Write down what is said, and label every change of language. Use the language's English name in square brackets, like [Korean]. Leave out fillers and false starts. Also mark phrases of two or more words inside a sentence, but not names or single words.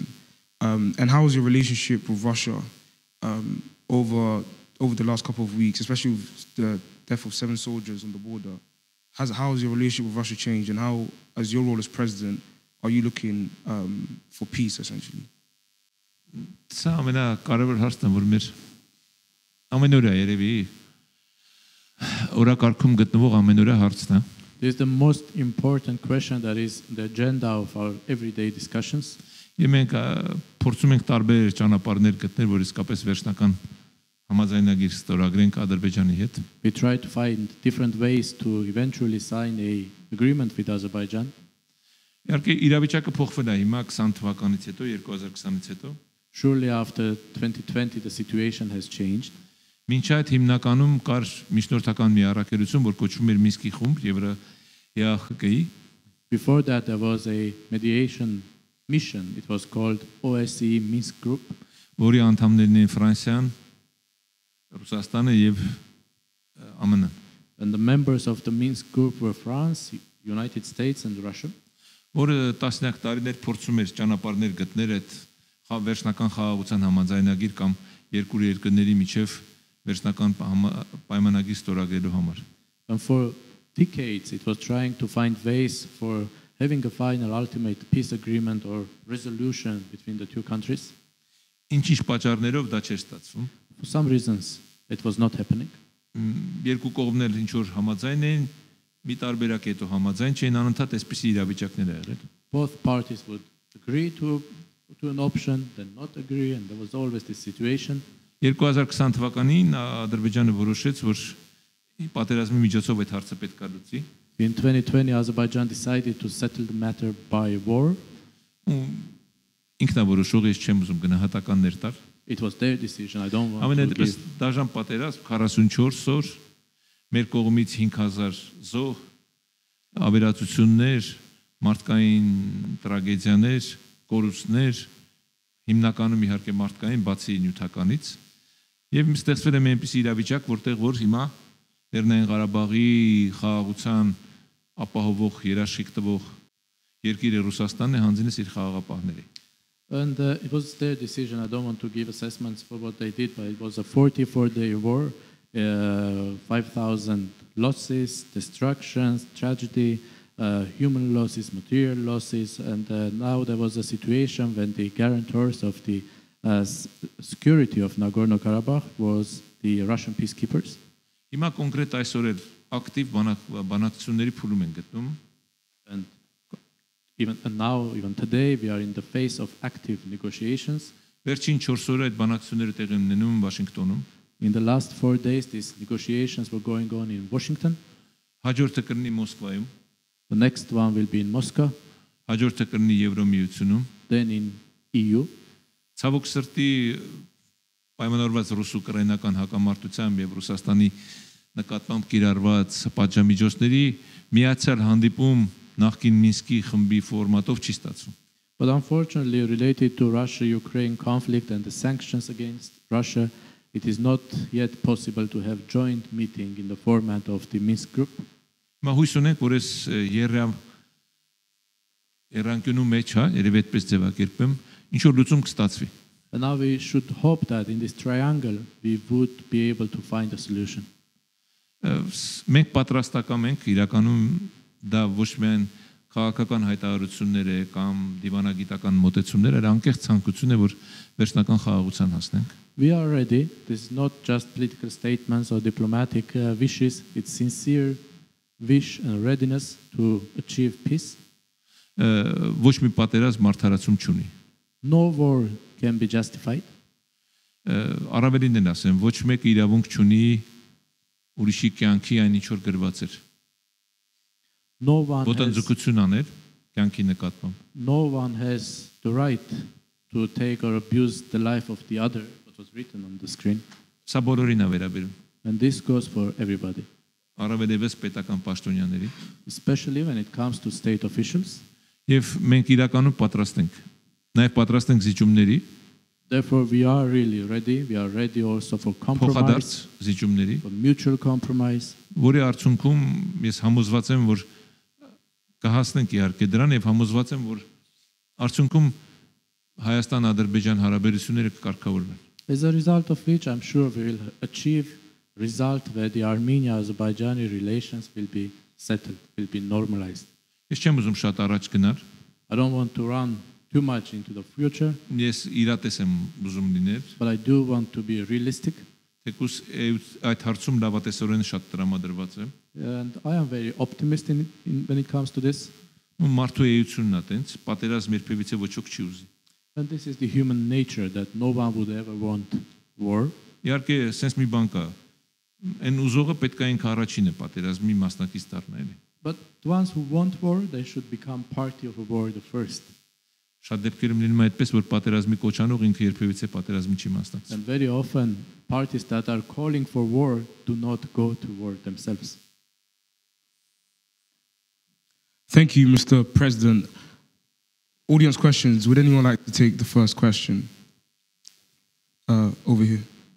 [English] And how is your relationship with Russia over the last couple of weeks, especially with the death of 7 soldiers on the border? How has your relationship with Russia changed, and how, as your role as president, are you looking for peace, essentially? [Armenian] Սա ամենակարևոր հարցն է, որ մեր ամենօրյա երևի օրակարգում գտնվող ամենօրյա հարցն է։ [English] This is the most important question that is the agenda of our everyday discussions. [Armenian] Եվ մենք փորձում ենք տարբեր ճանապարհներ գտնել, որ իսկապես վերջնական համաձայնագիր ստորագրենք Ադրբեջանի հետ։ [English] We try to find different ways to eventually sign a agreement with Azerbaijan. [Armenian] Իհարկե իրավիճակը փոխվել է հիմա 20 թվականից հետո, 2020-ից հետո։ [English] Surely after 2020 the situation has changed. [Armenian] Մինչ այդ հիմնականում կար միջնորդական մի առաքելություն, որ կոչվում էր Մինսկի խումբ ԵԱՀԿ-ի։ [English] Before that there was a mediation mission. It was called OSCE Minsk Group. [Armenian] Որի անդամներն են Ֆրանսիան, Ռուսաստանը եւ ԱՄՆ-ը։ [English] And the members of the Minsk Group were France, United States and Russia. [Armenian] Որը տասնյակ տարիներ փորձում էր ճանապարհներ գտնել այդ վերջնական խաղաղության համաձայնագիր կամ երկու երկրների միջև վերջնական պայմանագիր ստորագրելու համար։ [English] And for decades it was trying to find ways for having a final ultimate peace agreement or resolution between the two countries. [Armenian] Ինչ-ինչ պատճառներով դա չէր ստացվում։ [English] For some reasons it was not happening. [Armenian] Երկու կողմն էլ ինչ որ համաձայն էին, մի տարբերակ հետո համաձայն չէին, անընդհատ այսպիսի իրավիճակներ ա եղել։ [English] Both parties would agree to an option, then not agree, and there was always this situation. [Armenian] 2020 թվականին Ադրբեջանը որոշեց, որ պատերազմի միջոցով այդ հարցը պետք է լուծի։ [English] In 2020 Azerbaijan decided to settle the matter by war. [Armenian] Ինքնավորոշող ես չեմ ուզում գնահատականներ տալ։ [English] It was their decision. I don't want to [Armenian] Ամենայնպես [English] give. [Armenian] դաժան պատերազմ 44 օր մեր կողմից 5000 զոհ, ավերածություններ, մարդկային տրագեդիաներ, կորուստներ, հիմնականում իհարկե մարդկային, բացի նյութականից։ Եվ ստեղծվել է մի այնպիսի իրավիճակ, որտեղ որ հիմա Լեռնային Ղարաբաղի խաղաղության ապահովող երաշխիք տվող երկիրը Ռուսաստանն է հանձինես իր խաղաղապահների։ [English] And it was their decision. I don't want to give assessments for what they did, but it was a 44-day war, 5,000 losses, destructions, tragedy, human losses, material losses, and now there was a situation when the guarantors of the security of Nagorno-Karabakh was the Russian peacekeepers. [Armenian] Հիմա կոնկրետ այսօր էլ ակտիվ բանակցությունների փուլում են գտնում։ [English] And even today, we are in the phase of active negotiations. [Armenian] Վերջին 4 օրը այդ բանակցությունները տեղի են ունենում Վաշինգտոնում։ [English] In the last 4 days, these negotiations were going on in Washington. [Armenian] Հաջորդը կլինի Մոսկվայում, [English] The next one will be in Moscow, [Armenian] հաջորդը կլինի Եվրոմիությունում։ [English] then in EU. [Armenian] Ցավոք սրտի պայմանավորված ռուս-ուկրաինական հակամարտությամբ եւ Ռուսաստանի նկատմամբ կիրառված պատժամիջոցների միացյալ հանդիպում նախկին Մինսկի խմբի ֆորմատով չի ստացվում։ [English] But unfortunately, related to Russia-Ukraine conflict and the sanctions against Russia, it is not yet possible to have joint meeting in the format of the Minsk Group. [Armenian] Հիմա հույս ունենք, որ այս երանգյունու մեջ, երևի այդպես ձևակերպեմ, ինչ որ լուծում կստացվի։ [English] And now we should hope that in this triangle we would be able to find a solution. [Armenian] Մենք պատրաստական ենք, իրականում դա ոչ միայն քաղաքական հայտարարություններ է կամ դիվանագիտական մոտեցումներ, այլ անկեղծ ցանկություն է, որ վերջնական խաղաղության հասնենք։ [English] We are ready. This is not just political statements or diplomatic wishes. It's sincere wish and readiness to achieve peace. [Armenian] Ոչ մի պատերազմ մարդարացում չունի։ [English] No war can be justified. [Armenian] Առավելին են ասեմ, ոչ մեկը իրավունք չունի ուրիշի կյանքի այն ինչ որ գրված էր։ [English] No one [Armenian] Ոտնձգություն անել կյանքի նկատմամբ։ [English] no one has the right to take or abuse the life of the other, what was written on the screen. [Armenian] Սա բոլորին է վերաբերում։ [English] And this goes for everybody, [Armenian] Առավելևս պետական պաշտոնյաների։ [English] especially when it comes to state officials. [Armenian] Եվ մենք իրականում պատրաստ ենք։ Նաև պատրաստ ենք զիջումների, [English] Therefore, we are really ready. We are ready also for [Armenian] փոխադարձ [English] compromise, [Armenian] զիջումների, [English] for mutual compromise. [Armenian] որի արդյունքում ես համոզված եմ, որ կհասնենք իհարկե դրան եւ համոզված եմ, որ արդյունքում Հայաստան-Ադրբեջան հարաբերությունները կկարգավորվեն։ [English] As a result of which, I'm sure we will achieve result where the Armenia-Azerbaijani relations will be settled, will be normalized. [Armenian] Ես չեմ ուզում շատ առաջ գնալ, [English] I don't want to run too much into the future, [Armenian] ես իրատես եմ ուզում լինել, [English] but I do want to be realistic. [Armenian] թեկուզ այդ հարցում լավատեսորեն շատ տրամադրված եմ։ [English] And I am very optimistic when it comes to this. [Armenian] Մարդու էությունն է տենց, պատերազմ երբևիցե ոչ ոք չի ուզի։ [English] And this is the human nature that no one would ever want war. [Armenian] Իհարկե, sense մի բան կա։ Այն ուզողը պետք է ինքը առաջինը պատերազմի մասնակից դառնա էլի։ [English] But the ones who want war, they should become party of a war the first. [Armenian] Շատ դեպքերում լինում է այդպես, որ պատերազմի կոչանող ինքը երբևիցե պատերազմի չի մասնակցում։ [English] And very often, parties that are calling for war do not go to war themselves. Thank you, Mr. President. Audience questions. Would anyone like to take the first question? Over here.